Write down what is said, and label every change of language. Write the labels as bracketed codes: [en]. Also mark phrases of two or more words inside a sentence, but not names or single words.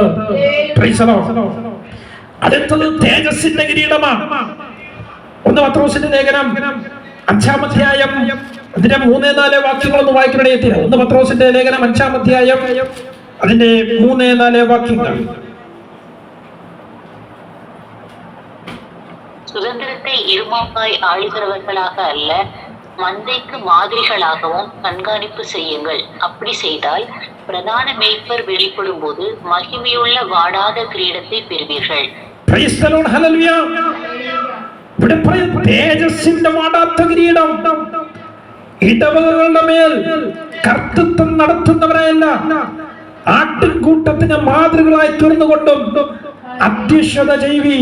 [en] praise the Lord. [ml] അടുത്തത് തേജസ്സിന്റെ കിരീടമാണ്. 1 പത്രോസിന്റെ ലേഖനം 5-ാം അധ്യായം അതിന്റെ 3-4 വാക്യങ്ങളൊന്ന് വായിക്കണേ. 1 പത്രോസിന്റെ ലേഖനം 5-ാം അധ്യായം അതിന്റെ 3-4 വാക്യങ്ങൾ. [ta] சுதந்திரத்தை இருமாப்பாய் ஆளுகிறவர்களாக அல்ல, மந்தைக்கு மாதிரிகளாகவும் கண்காணிப்பு செய்யுங்கள். அப்படி செய்தால் பிரதான மேய்ப்பர் வெளிப்படும் போது மகிமையுள்ள வாடாத கிரீடத்தை பெறுவீர்கள். [en] praise the Lord. [ml] ഹല്ലേലൂയ. ഇവിടെ പറയുന്ന തേജസ്സിന്റെ വാടാത്ത കിരീടം ഇടവകകളുടെ മേൽ കർത്തൃത്വം നടത്തുന്നവരെയല്ല, ആട്ടിൻകൂട്ടത്തിന് മാതൃകളായി തീർന്നുകൊണ്ടും അധ്യക്ഷത ചെയ്യുവീൻ.